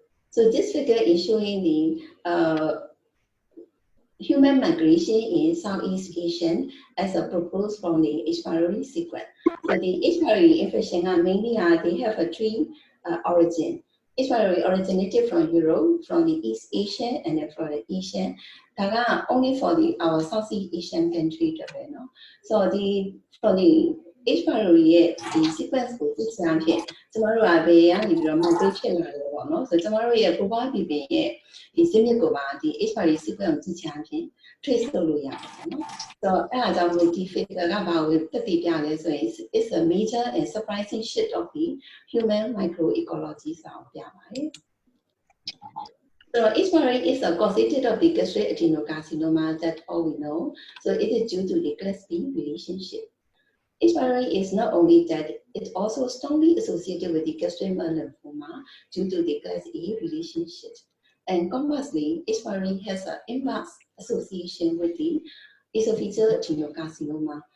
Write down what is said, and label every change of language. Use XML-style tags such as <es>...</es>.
<en>So this figure is showing the human migration in Southeast Asian as a proposed from the H. pylori sequence. So the H. pylori infection are mainly they have a three origin. H. pylori originated from Europe, from the East Asian, and then from the Asian. That only for our Southeast Asian country, no? So from the H.</en> <my>pylori ဒီ sequence ကိုသိချင်အဖြစ်ကျမတို့ကဘယ်ကနေပြီးတော့ migrate ဖြစ်လာတယ်ပေါ့နော်ဆိုတော့ကျမတို့ရဲ့ global PP ရဲ့ဒီ zip ကိုပါဒီ H. pylori sequence ကိုသိချင်အဖြစ် trace လုပ်လို့ရတယ်ပေါ့နော်ဆိုတော့အဲ့ဒါကြောင့်မို့ဒီ figure ကဘာကိုသက်သေပြလဲဆိုရင်</my> <en>it's a major and surprising shift of the human microecology</en> <my>ဆိုတာကိုပြပါတယ်</my> <en>So H. pylori is a causative of the gastric adenocarcinoma that all we know. So it is due to the class B relationship. H. pylori is not only that, it's also strongly associated with the gastric lymphoma due to the class A relationship. And conversely, H. pylori has an inverse association with the esophageal adenocarcinoma.</en>